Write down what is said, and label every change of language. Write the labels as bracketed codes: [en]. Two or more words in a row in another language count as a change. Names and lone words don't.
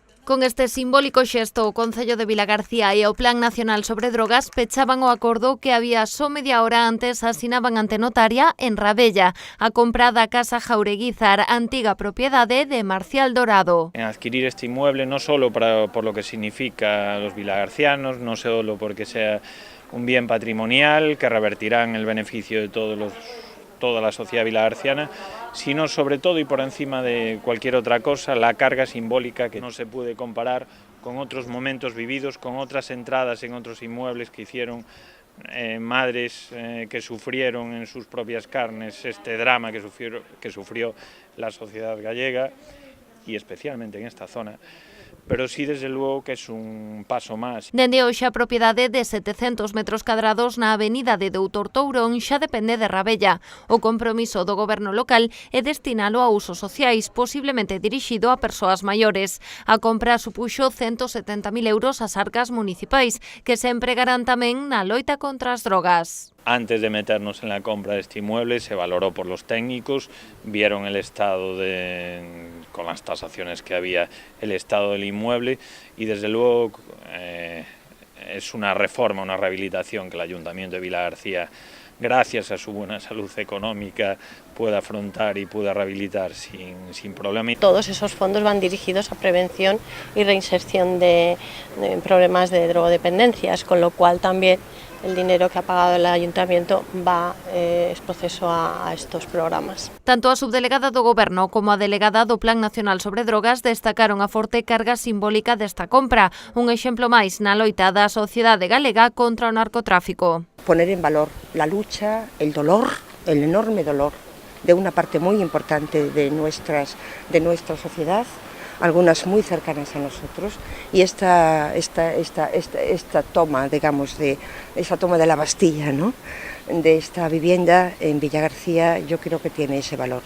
[gl] Con este simbólico xesto, o Concello de Vilagarcía e o Plan Nacional sobre Drogas pechaban o acordo que había só media hora antes asinaban ante notaria en Rabella, a compra da Casa Jaureguizar, antiga propiedade de Marcial Dorado. [es] En adquirir este inmueble no solo por lo que significa a los vilagarcianos, no solo porque sea un bien patrimonial que revertirá en el beneficio de toda la sociedad vilagarciana, sino sobre todo y por encima de cualquier otra cosa, la carga simbólica que no se puede comparar con otros momentos vividos, con otras entradas en otros inmuebles que hicieron madres que sufrieron en sus propias carnes este drama que sufrió la sociedad gallega y especialmente en esta zona. Pero sí, desde luego, que es un paso máis. [gl] Dende hoxe a propiedade de 700 metros cadrados na avenida de Doutor Tourón xa depende de Rabella. O compromiso do goberno local é destinalo a usos sociais, posiblemente dirixido a persoas maiores. A compra supuxo 170.000 euros ás arcas municipais, que se empregarán tamén na loita contra as drogas. [es] Antes de meternos en la compra de este inmueble se valoró por los técnicos, vieron el estado con las tasaciones que había, el estado del inmueble y desde luego es una reforma, una rehabilitación que el Ayuntamiento de Vilagarcía, gracias a su buena salud económica, pueda afrontar y pueda rehabilitar sin problema. Todos esos fondos van dirigidos a prevención y reinserción de problemas de drogodependencias, con lo cual también el dinero que ha pagado el Ayuntamiento va es proceso a estos programas. [gl] Tanto a subdelegada do Goberno como a delegada do Plan Nacional sobre Drogas destacaron a forte carga simbólica desta compra, un exemplo máis na loita da sociedade galega contra o narcotráfico. [es] Poner en valor la lucha, el dolor, el enorme dolor de una parte muy importante de nuestra sociedad, algunas muy cercanas a nosotros, y esta toma, digamos, esta toma de la Bastilla, ¿no?, de esta vivienda en Vilagarcía, yo creo que tiene ese valor.